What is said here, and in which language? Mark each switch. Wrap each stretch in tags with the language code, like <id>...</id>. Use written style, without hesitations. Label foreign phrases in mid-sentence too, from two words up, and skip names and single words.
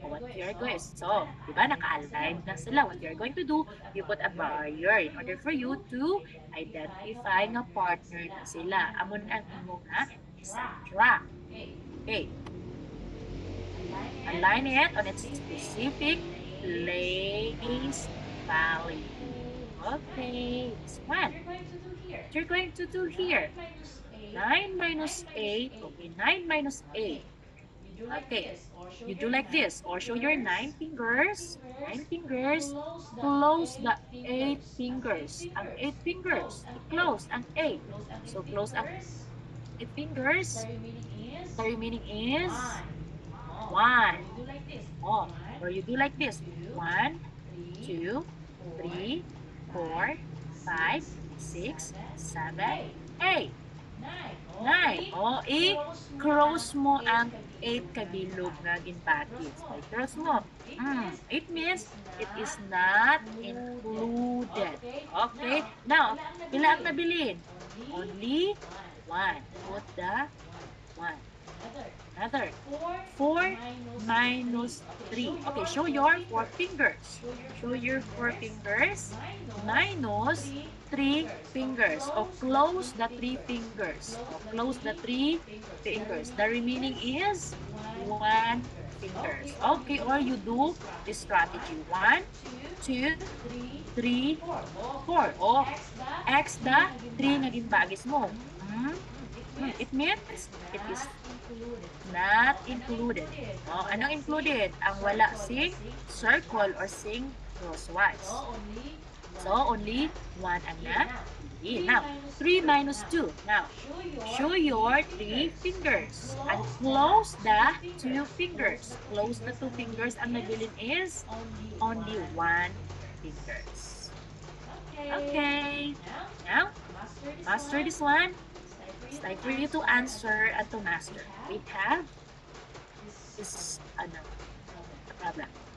<en>you're going, so,</en> <hil>di ba, naka-align na sila.</hil> <en>What you're going to do, you put a barrier in order for you to identify</en> <hil>nga partner na sila. Amon ang imo nga subtract.</hil> <en>Okay. Align it on its specific place value. Okay, this one. What you're going to do here? 9 minus 8. Okay, 9 minus 8. Okay, you do like this or show your 9 fingers. 9 fingers. Close the 8 fingers. Ang 8 fingers. Close ang 8. So close ang 8 fingers. The remaining is 1. Oh, or you do like this. 1, 2, 3, 4, 5, 6, 7, 8.</en> <hil>9. O, i-cross mo ang 8 kabilog na ginpatis. I-cross mo.</hil> <en>8 means it is not included. Okay? Now,</en> <hil>pila ang nabilin?</hil> <en>Only 1. Put the 1. Another. 4 minus 3. Okay, show your 4 fingers. Show your 4 fingers. Minus 3 fingers. O close the 3 fingers. O close the 3 fingers. The remaining is 1 fingers. Okay, or you do this strategy. 1, 2, 3, 4.</en> <hil>O,</hil> <en>X the 3</en> <hil>na ginbagis mo.</hil> <en>It means it is not included.</en> <hil>Oh, anong included? Ang wala sing circle or sing crosswise.</hil> <en>So, only 1</en> <hil>ang napili.</hil> <en>Now, 3 minus 2. Now, show your 3 fingers and close the 2 fingers. Close the 2 fingers.</en> <hil>Ang nabilin</hil> <en>is only 1 fingers. Okay. Now, master this one. It's time for you to answer and to master. We have this problem.</en>